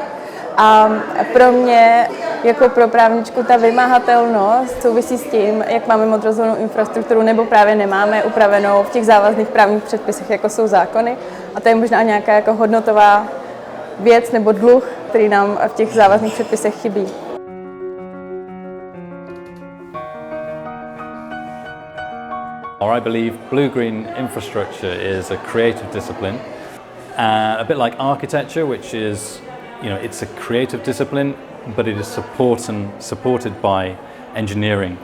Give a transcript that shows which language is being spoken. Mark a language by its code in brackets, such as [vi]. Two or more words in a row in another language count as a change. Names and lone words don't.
[cs] A pro mě, jako pro právničku, ta vymahatelnost souvisí s tím, jak máme modro-zelenou infrastrukturu nebo právě nemáme upravenou v těch závazných právních předpisech, jako jsou zákony. A to je možná nějaká jako hodnotová věc nebo dluh, který nám v těch závazných předpisech chybí. [en] I believe blue-green infrastructure is a creative discipline, a bit like architecture, which is, it's a creative discipline, but it is supported by engineering.